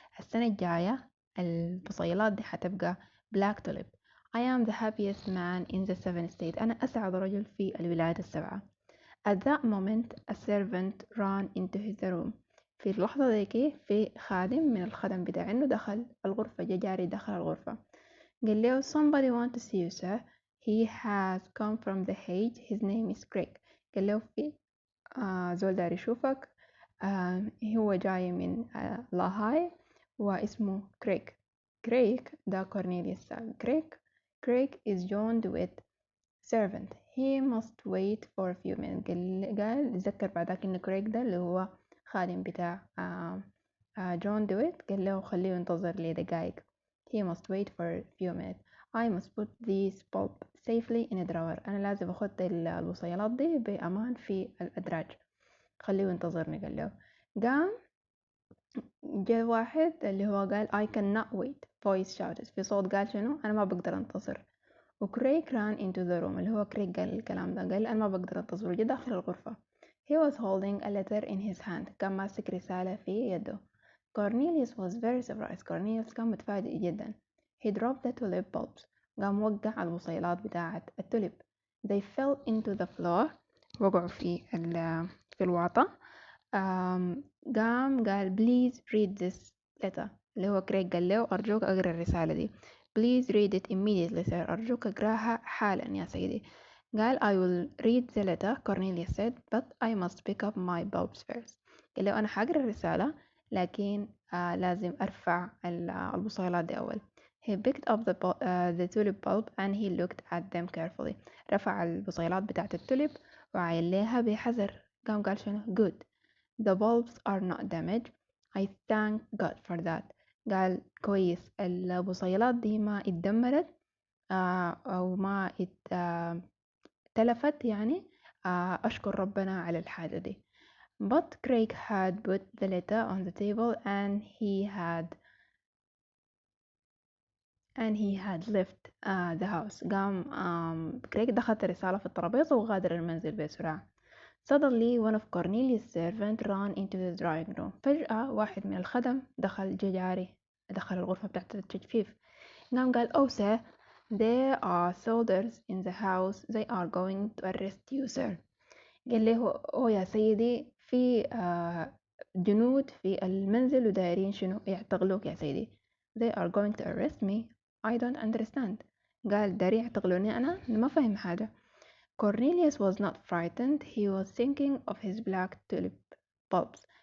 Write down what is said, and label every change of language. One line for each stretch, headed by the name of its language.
Arabic: السنة الجاية البصيلات دي حتبقى
English: black tulip. I am the happiest man in the 7th state.
Arabic: أنا أسعد رجل في الولايات السبعة.
English: At that moment a servant ran into his room.
Arabic: في اللحظة ديكي في خادم من الخدم بتاعه دخل الغرفة، جاري دخل الغرفة. قال له
English: somebody want to see you sir. He has come from the Hague. His name is Craig.
Arabic: قال له في زول داري يشوفك. هو جاي من لاهاي واسمه كريغ. كريغ ده كورنيليوس.
English: Craig is joined with servant. He must wait for a few minutes.
Arabic: قال ذكر بعدك ان كريغ ده اللي هو خادم بتاع جون دويت. قال له خليه ينتظر لي دقايق.
English: He must wait for a few minutes. I must put this bulb safely in a drawer.
Arabic: أنا لازم أخد الوصيلات دي بأمان في الأدراج. خليه ينتظرني. قال له قام جاء واحد اللي هو قال
English: I cannot wait. voice shouted.
Arabic: في صوت قال شنو؟ أنا ما بقدر أنتظر. وكريك
English: ran into the room.
Arabic: اللي هو كريك قال الكلام ده. قال أنا ما بقدر أنتظر. جه داخل الغرفة.
English: He was holding a letter in his hand.
Arabic: كان ماسك رسالة في يده.
English: Cornelius was very surprised.
Arabic: Cornelius كان متفاجئ جدا.
English: He dropped the tulip bulbs.
Arabic: قام وقع البصيلات بتاعة التوليب.
English: They fell into the floor.
Arabic: وقعوا في الواطة. قام قال
English: please read this letter.
Arabic: اللي هو كريك قال له أرجوك أقرأ الرسالة دي.
English: Please read it immediately sir.
Arabic: أرجوك أقرأها حالا يا سيدي.
English: قال I will read the letter. Cornelius said but I must pick up my bulbs first.
Arabic: قال له أنا حقرأ الرسالة لكن لازم أرفع البصيلات دي أول.
English: He picked up the tulip bulb and he looked at them carefully.
Arabic: رفع البصيلات بتاعة التوليب وعاين لها بحذر. قام قال شنو good.
English: The bulbs are not damaged. I thank God for that.
Arabic: قال كويس البصيلات دي ما اتدمرت أو ما اتلفت يعني. أشكر ربنا على الحاجة دي.
English: But Craig had put the letter on the table and he had left the house.
Arabic: قام كريغ دخل الرسالة في الترابيزة وغادر المنزل بسرعة.
English: Suddenly one of Cornelius' servants ran into the drawing room.
Arabic: فجأة واحد من الخدم دخل الغرفة بتاعت التجفيف. قال
English: oh sir, there are soldiers in the house. They are going to arrest you sir.
Arabic: قال له يا سيدي في جنود في المنزل ودايرين شنو يعتقلوك يا سيدي.
English: They are going to arrest me. I don't understand.
Arabic: قال دارين يعتقلوني أنا ما فهم حاجة.
English: Cornelius was not frightened. He was thinking of his black tulip bulbs.